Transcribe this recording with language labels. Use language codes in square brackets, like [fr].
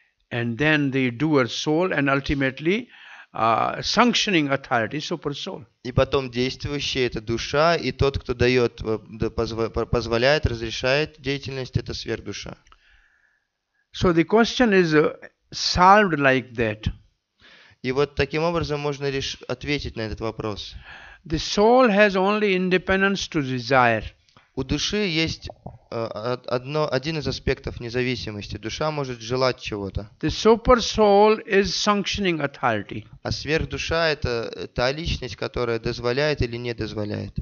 [en] and then the doer soul, and ultimately sanctioning authority, super soul. [ru] И потом действующий это душа, и тот, кто дает, позволяет, разрешает деятельность, это сверхдуша. [en] So the question is solved like that. [ru] И вот таким образом можно ответить на этот вопрос. [en] The soul has only independence to desire. [ru] У души есть один из аспектов независимости. Душа может желать чего-то. [en] The super soul is sanctioning authority. [ru] А сверхдуша это та личность, которая дозволяет или не дозволяет.